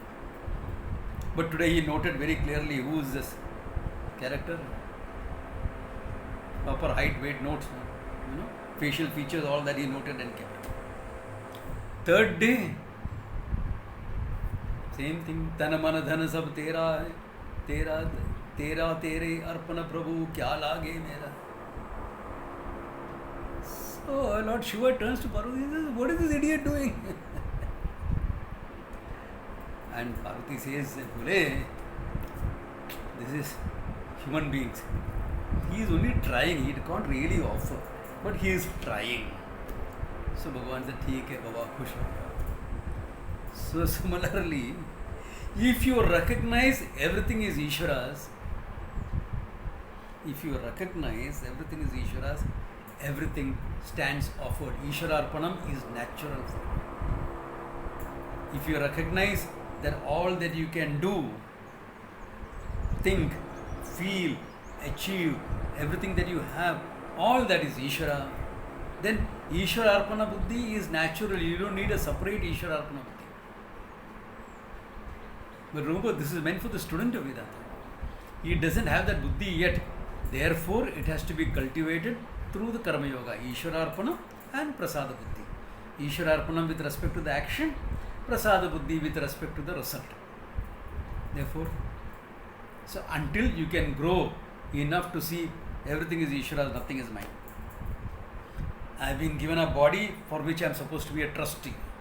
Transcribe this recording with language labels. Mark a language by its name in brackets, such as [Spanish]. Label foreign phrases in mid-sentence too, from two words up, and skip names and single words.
[English] But today he noted very clearly who is this character. Proper height, weight notes, facial features, all that he noted and kept. Third day, same thing. [Hindi] तन मन धन सब तेरा है, तेरा तेरे अर्पण प्रभु क्या लागे मेरा. [English] So Lord Shiva turns to Parvati and says, what is this idiot doing? And Parvati says, Bhule, this is human beings. He is only trying, he can't really offer, but he is trying. So Bhagavan said, [Hindi] ठीक है बाबा, खुश हो गया. [English] So similarly, if you recognize everything is Ishvara's, everything stands offered. [Sanskrit] ईश्वर अर्पणम् [English] is natural for you. If you recognize that all that you can do, think, feel, achieve, everything that you have, all that is Ishvara, then [Sanskrit] ईश्वर अर्पण बुद्धि [English] is natural. You don't need a separate [Sanskrit] ईश्वर अर्पण बुद्धि. [English] But remember, this is meant for the student of Vedanta. He doesn't have that Buddhi yet. Therefore, it has to be cultivated through the [Sanskrit] कर्म योग, ईश्वर अर्पण [English] and [Sanskrit] प्रसाद बुद्धि. ईश्वर अर्पण [English] with respect to the action, [Sanskrit] प्रसाद बुद्धि [English] with respect to the result. Therefore, so until you can grow enough to see everything is Ishvara, nothing is mine. I have been given a body for which I am supposed to be a trustee.